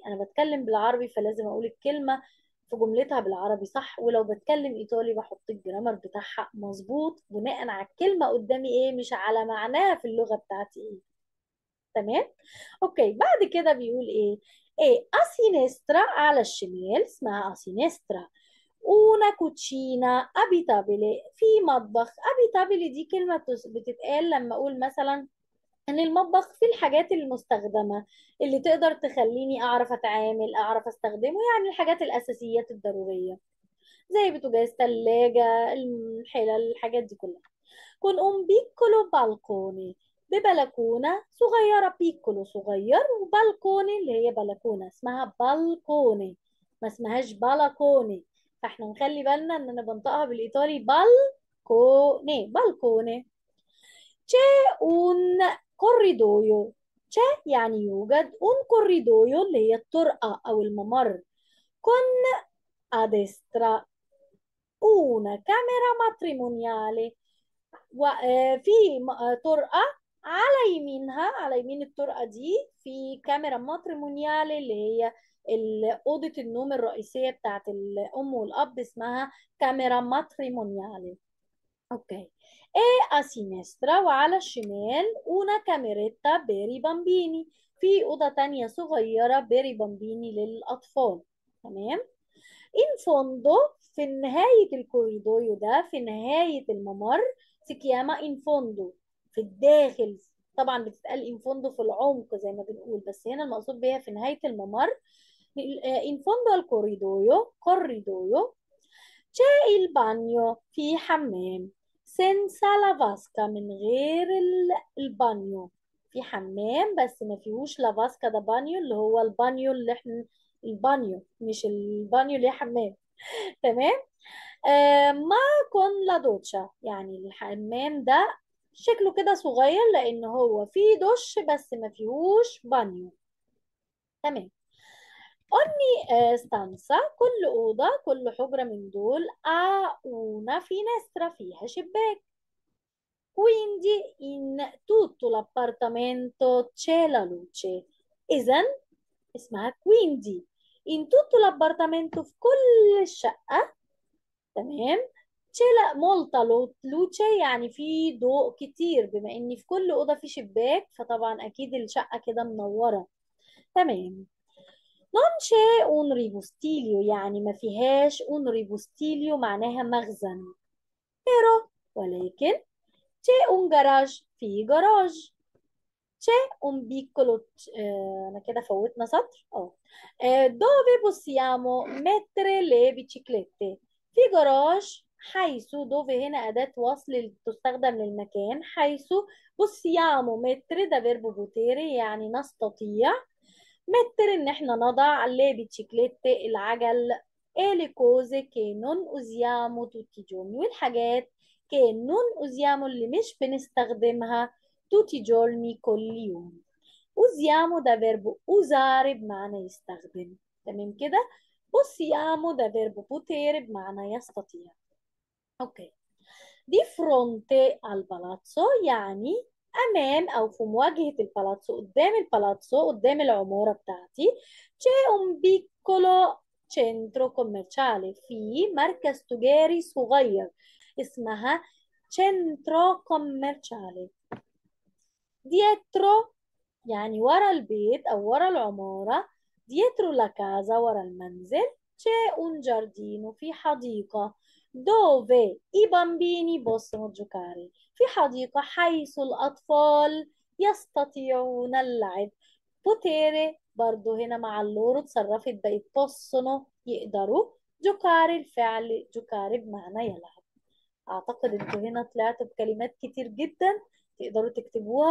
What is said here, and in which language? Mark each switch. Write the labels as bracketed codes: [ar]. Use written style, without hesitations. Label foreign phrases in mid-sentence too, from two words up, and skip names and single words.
[ar] أنا بتكلم بالعربي فلازم أقول الكلمة في جملتها بالعربي صح، ولو بتكلم ايطالي بحط الجرامر بتاعها مظبوط بناء على الكلمه قدامي ايه، مش على معناها في اللغه بتاعتي ايه. تمام. اوكي، بعد كده بيقول ايه، [it] a sinistra [ar] على الشمال اسمها اسينسترا. [it] una cucina abitabile [ar] في مطبخ. abitabile دي كلمه بتتقال لما اقول مثلا ان المطبخ فيه الحاجات المستخدمة اللي تقدر تخليني اعرف اتعامل اعرف استخدمه، يعني الحاجات الاساسيات الضرورية زي بوتاجاز تلاجة الحلل الحاجات دي كلها. [it] con un piccolo balcone [ar] ببلكونة صغيرة، بيكولو صغير، وبالكوني اللي هي بلكونة اسمها بالكوني، ما اسمهاش بلكوني. فاحنا نخلي بالنا ان انا بنطقها بالايطالي بالكوني، بالكوني. [it] c'è un corridoio. c'è [ar] يعني يوجد [it] un corridoio [ar] اللي هي الطرقة او الممر [it] con a destra una camera matrimoniale، [ar] وفي طرقة على يمينها، على يمين الطرقة دي في [it] camera matrimoniale [ar] اللي هي أوضة النوم الرئيسية بتاعت الأم والأب، اسمها [it] camera matrimoniale. اوكي. a sinistra, [ar] وعلى الشمال [it] una cameretta per i bambini، [ar] في أوضة تانية صغيرة [it] per i bambini [ar] للأطفال. تمام. [it] in fondo، [ar] في نهاية الكوريدور ده، في نهاية الممر، سكياما [it] in fondo، [ar] في الداخل. طبعا بتتقال [it] in fondo [ar] في العمق زي ما بنقول، بس هنا المقصود بيها في نهاية الممر. [it] in fondo al corridoio c'è il bagno، [ar] في حمام [it] senza la vasca، [ar] من غير البانيو. في حمام بس ما فيهوش [it] la vasca, [ar] ده بانيو اللي هو البانيو اللي احنا، البانيو مش البانيو اللي هي حمام. تمام. [it] ma con la doccia, [ar] يعني الحمام ده شكله كده صغير لان هو فيه دش بس ما فيهوش بانيو. تمام. [it] ogni stanza، [ar] كل أوضة، كل حجرة من دول [it] ha una finestra، [ar] فيها شباك. [it] quindi in tutto l'appartamento c'è la luce. [ar] إذا اسمها [it] quindi in tutto l'appartamento، [ar] في كل الشقة. تمام. [it] c'è molta luce، [ar] يعني في ضوء كتير، بما إن في كل أوضة في شباك فطبعا أكيد الشقة كده منورة. تمام. [it] non c'è un ripostino، [ar] يعني ما فيهاش [it] un ripostino [ar] معناها مخزن. [it] pero ولكن c'è un garage، [ar] في جراج. [it] c'è un piccolo [ar] انا كده فوتنا سطر [it] dove possiamo mettere le biciclette، [ar] في جراج، حيث dove هنا أداة وصل تستخدم للمكان، حيث [it] possiamo mettere [ar] ده فيرب بوتيري يعني نستطيع، mettere ان احنا نضع [it] le biciclette [ar] العجل، [it] e le cose che non usiamo tutti i giorni، [ar] والحاجات [it] che non usiamo [ar] اللي مش بنستخدمها [it] tutti i giorni [ar] كل يوم. usiamo ده فيرب usare بمعنى يستخدم. تمام كده. possiamo ده فيرب potere بمعنى يستطيع. اوكي. [it] di fronte al palazzo، [ar] يعني أمام أو في مواجهة البالاتسو، قدام البالاتسو، قدام العمارة بتاعتي. [it] c'è un piccolo centro commerciale، [ar] في مركز تجاري صغير اسمها [it] centro commerciale. [ar] dietro يعني ورا البيت أو ورا العمارة، [it] dietro la casa [ar] ورا المنزل، [it] c'è un giardino [ar] في حديقة، [it] dove i bambini possono giocare، [ar] في حديقة حيث الأطفال يستطيعون اللعب. potere برضو هنا مع اللورو اتصرفت بقت possono يقدروا، giocare الفعل giocare بمعنى يلعب. اعتقد انتوا هنا طلعتوا بكلمات كتير جدا تقدروا تكتبوها.